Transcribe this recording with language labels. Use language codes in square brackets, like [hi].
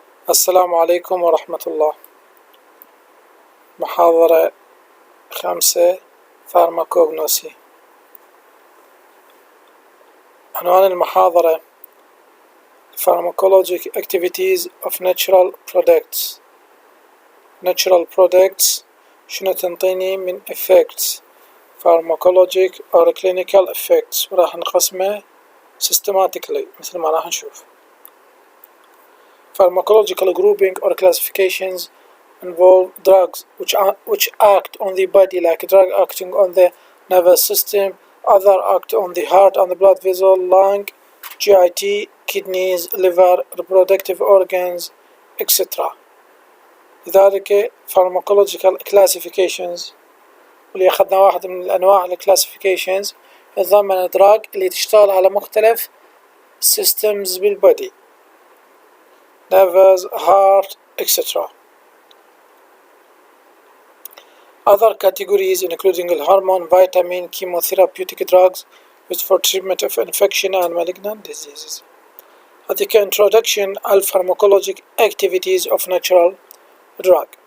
[ar] السلام عليكم ورحمة الله. محاضرة 5 Pharmacognsy. عنوان المحاضرة [en] Pharmacologic Activities of Natural Products. [ar] Natural Products شنو تنطيني من [en] Effects Pharmacologic or Clinical Effects، [ar] وراح نقسمه systematically مثل ما راح نشوف. [en] Pharmacological grouping or classifications involve drugs which act on the body, like drug acting on the nervous system, other act on the heart and the blood vessel, lung, GIT, kidneys, liver, reproductive organs, etc. [ar] لذلك pharmacological classifications، واللي أخذنا واحد من الأنواع الكلاسيفيكيشنز يتضمن الدراج اللي تشتغل على مختلف systems بالبودي، [en] nerves, heart, etc. Other categories including hormone, vitamin, chemotherapeutic drugs used for treatment of infection and malignant diseases. [ar] هذيك [en] introduction على pharmacologic activities of natural drug.